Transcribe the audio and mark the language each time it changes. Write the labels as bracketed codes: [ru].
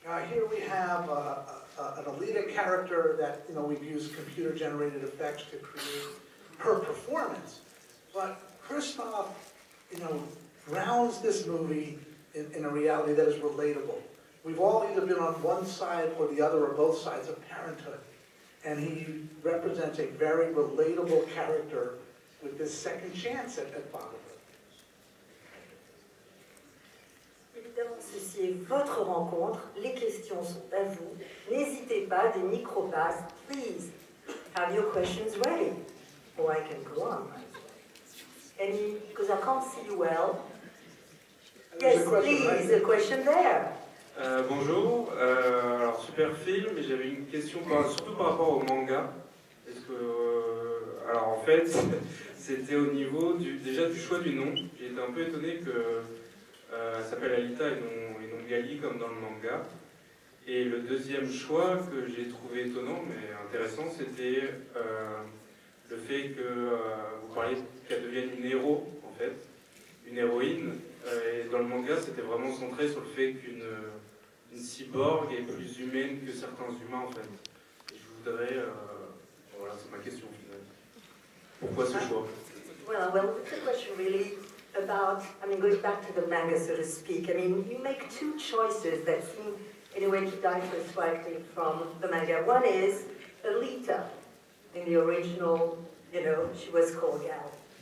[en] Here we have an ALITA character that we've used computer-generated effects to create her performance, but Christoph, grounds this movie in a reality that is relatable. We've all either been on one side or the other, or both sides of parenthood, and he represents a very relatable character with this second chance at fatherhood. [fr] Évidemment, initier votre rencontre. Les questions sont à vous. N'hésitez pas, des micro-passes. [en] Please, have your questions ready. Or I can go on. Any, because I can't see you well. Yes, please, a question there. [fr] Bonjour, alors super film, et j'avais une question surtout par rapport au manga. Est-ce que, alors en fait, c'était au niveau déjà du choix du nom. J'ai été un peu étonné que ça s'appelle ALITA et non Gali comme dans le manga. Et le deuxième choix que j'ai trouvé étonnant mais intéressant, c'était le fait que vous parliez qu'elle devienne une héros en fait, une héroïne. Et dans le manga, c'était vraiment centré sur le fait qu'une cyborg est plus humaine que certains humains en fait. Et je voudrais, voilà, c'est ma question finale. Pourquoi ce choix? [en] Well, it's a question really about, I mean, going back to the manga, so to speak. I mean, you make two choices that seem, in a way, to differ from the manga. One is ALITA. In the original, you know, she was called Gal.